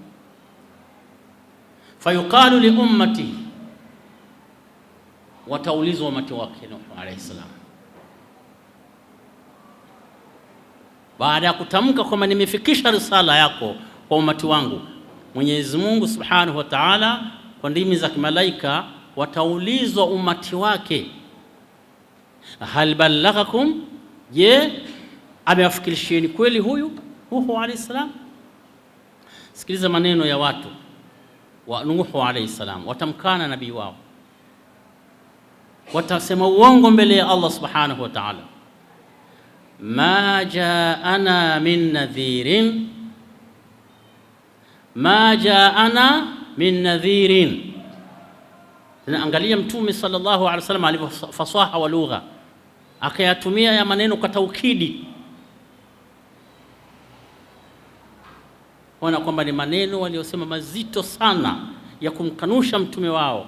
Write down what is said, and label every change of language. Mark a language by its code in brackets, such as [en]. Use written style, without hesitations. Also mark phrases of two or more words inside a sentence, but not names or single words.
[ar] فيقال لأمتي, [sw] wataulizwa umati wake Nuhu [ar] عليه السلام, [sw] baada ya kutamka kwamba nimefikisha risala yako kwa umati wangu, Mwenyezi Mungu [ar] سبحانه وتعالى [sw] kwa ndimi za kimalaika wataulizwa umati wake, [ar] هل بلغكم, [sw] je, amewafikisheni kweli huyu Nuhu [ar] عليه السلام? [sw] Sikiliza maneno ya watu wa Nuhu [ar] عليه السلام, [sw] watamkana nabii wao, watasema uongo mbele ya Allah [ar] سبحانه وتعالى. ما جاءنا من نذير ما جاءنا من نذير, ma jaana min nadhirin. [sw] Angalia Mtume [ar] صلى الله عليه وسلم [sw] alivyofasaha wa lugha, akayatumia ya maneno kwa taukidi, wana kwamba ni maneno waliosema mazito sana ya kumkanusha mtume wao.